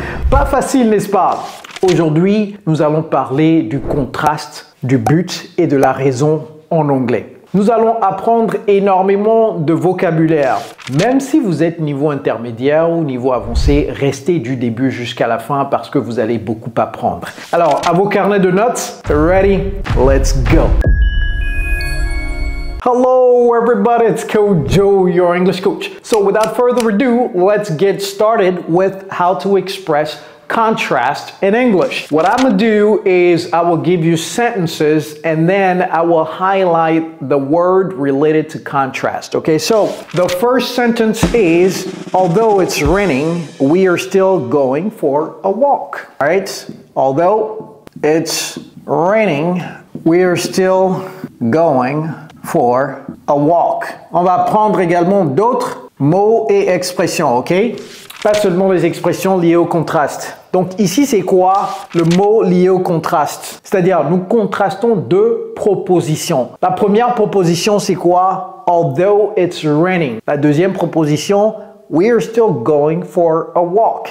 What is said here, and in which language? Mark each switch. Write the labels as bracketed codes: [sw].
[fr] Pas facile, n'est-ce pas? Aujourd'hui, nous allons parler du contraste, du but et de la raison en anglais. Nous allons apprendre énormément de vocabulaire. Même si vous êtes niveau intermédiaire ou niveau avancé, restez du début jusqu'à la fin parce que vous allez beaucoup apprendre. Alors, à vos carnets de notes, [en] ready? Let's go! Hello everybody, it's Coach Joe, your English coach. So without further ado, let's get started with how to express contrast in English. What I'm gonna do is I will give you sentences and then I will highlight the word related to contrast. Okay, so the first sentence is, although it's raining, we are still going for a walk. All right, although it's raining, we are still going for a walk. [fr] On va prendre également d'autres mots et expressions, ok? Pas seulement les expressions liées au contraste. Donc ici, c'est quoi le mot lié au contraste? C'est-à-dire, nous contrastons deux propositions. La première proposition, c'est quoi? [en] Although it's raining. [fr] La deuxième proposition, [en] we are still going for a walk.